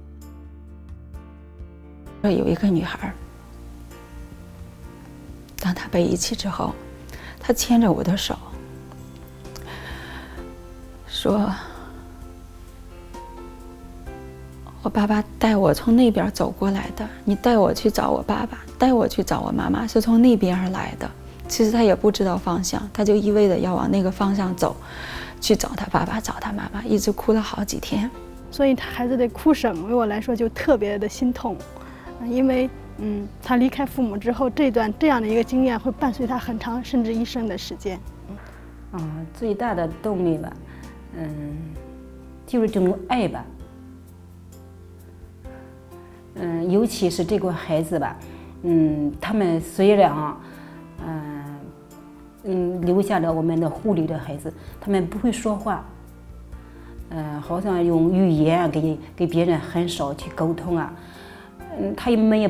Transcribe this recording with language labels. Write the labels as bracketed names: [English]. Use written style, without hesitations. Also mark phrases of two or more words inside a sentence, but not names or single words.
[Chinese] 有一個女孩，當她被遺棄之後，她牽着我的手，說：我爸爸帶我從那邊走過來的，你帶我去找我爸爸，帶我去找我媽媽，是從那邊而來的。其實他也不知道方向，他就一味的要往那個方向走，去找他爸爸，找他媽媽，一直哭了好幾天。所以孩子的哭聲為我來說就特別的心痛，因為他離開父母之後，這樣的一個經驗會伴隨他很長甚至一生的時間。最大的動力吧，就是這種愛吧。尤其是這個孩子吧，他們雖然留下了我們的護理的孩子，他們不會說話，好像用語言給別人很少去溝通啊，他們也不